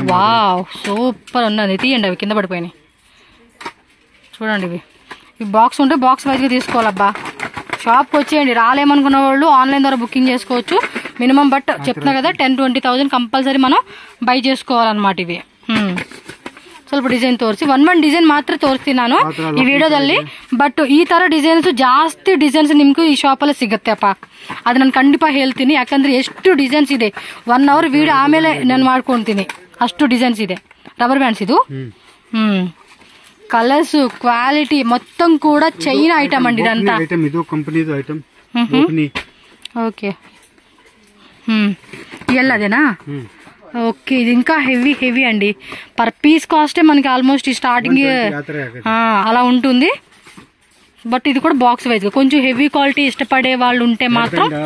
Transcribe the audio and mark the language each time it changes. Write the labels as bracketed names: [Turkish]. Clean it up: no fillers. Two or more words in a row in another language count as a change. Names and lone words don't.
[Telugu] వావ్ సూపర్ ఉన్నది తీయండి అవి కింద పడిపోయినాయి చూడండి ఇవి ఈ బాక్స్ ఉంటే [English] box wise [Telugu] గా తీసుకోవాలబ్బా షాప్కి వచ్చేయండి రాలేమనుకున్న వాళ్ళు ఆన్లైన్ ద్వారా బుకింగ్ చేసుకోవచ్చు మినిమం బట్ చెప్తున్నా కదా 10-20,000 కంపల్సరీ మనం బై చేసుకోవాలన్నమాట ఇవి [Kannada] ಸ್ವಲ್ಪ ಡಿಸೈನ್ ತೋರಿಸಿ ಒಂದ್ ಡಿಸೈನ್ ಮಾತ್ರ ತೋರಿಸ್ತೀನಿ ನಾನು ಈ ವಿಡಿಯೋದಲ್ಲಿ ಬಟ್ ಈ ತರ ಡಿಸೈನ್ಸ್ ಜಾಸ್ತಿ ಡಿಸೈನ್ಸ್ ನಿಮ್ಗೂ ಈ ಶಾಪ್ ಅಲ್ಲಿ ಸಿಗುತ್ತೆ ಅಪ್ಪ ಅದು ನಾನು ಖಂಡಿತ ಹೇಳ್ತೀನಿ ಯಾಕಂದ್ರೆ ಎಷ್ಟು ಡಿಸೈನ್ಸ್ ಇದೆ 1 hour ವಿಡಿಯೋ ಆಮೇಲೆ ನಾನು ಮಾಡ್ಕೊಂತೀನಿ ಅಷ್ಟು ಡಿಸೈನ್ಸ್ ಇದೆ [English] rubber bands [Kannada] ಇದು [English] colors quality [Telugu] మొత్తం కూడా చైనా ఐటమ్ అండి ఇదంతా ఐటమ్ ఇది కంపెనీది ఐటమ్ ఓకే ఇయల్లదేనా ఓకే ఇది ఇంకా హెవీ అండి [English] per piece cost [Telugu] మనకి ఆల్మోస్ట్ స్టార్టింగ్ అలా ఉంటుంది బట్ ఇది కూడా [English] box wise [Telugu] కొంచెం [English] heavy quality [Telugu] ఇష్టపడే వాళ్ళు ఉంటే మాత్రం